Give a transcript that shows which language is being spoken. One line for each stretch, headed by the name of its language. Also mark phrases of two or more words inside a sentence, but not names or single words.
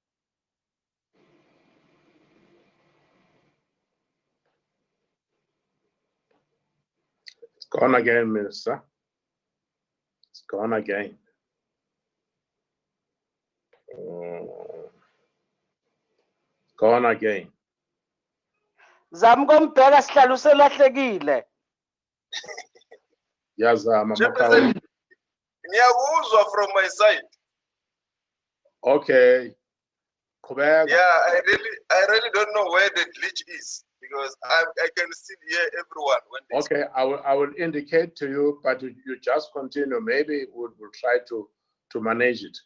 English: It's gone again, Minister. It's gone again. Gone again.
Zulu: Zama ukombheka sihlalo selahlekile. Yazama
English: Chairperson, Makaula.
Zulu: ngiyakuzwa
English: from my side.
Zulu: Okay. Qhubeka.
English: Yeah, I really don't know where the glitch is because I can still hear everyone when they speak. Okay, I will indicate to you, but you just continue. Maybe we'll try to manage it.